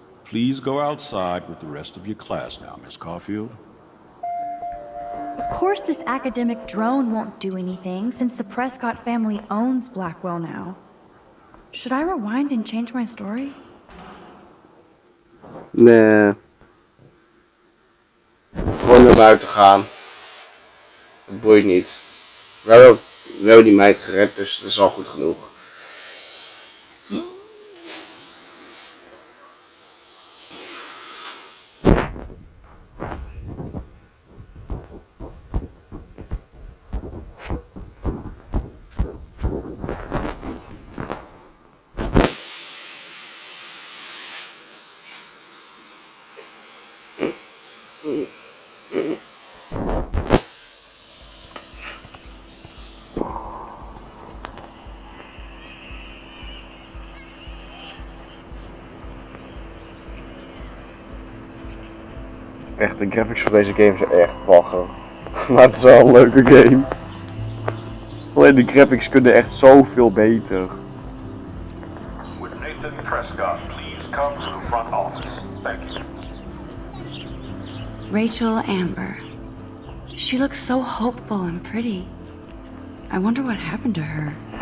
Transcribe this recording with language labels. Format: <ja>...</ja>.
<en>Please go outside with the rest of your class now, Miss Caulfield. Of course this academic drone won't do anything since the Prescott family owns Blackwell now. Should I rewind and change my story?</en> <nl>Nee. Gewoon naar buiten gaan. Het boeit niet. We hebben die meid gered, dus dat is al goed genoeg. Echt, de graphics van deze game zijn echt bagger. Maar het is wel een leuke game. Alleen de graphics kunnen echt zoveel beter.</nl> <en>Would Nathan Prescott please come to the front office? Thank you. Rachel Amber. She looks so hopeful and pretty. I wonder what happened to her.</en>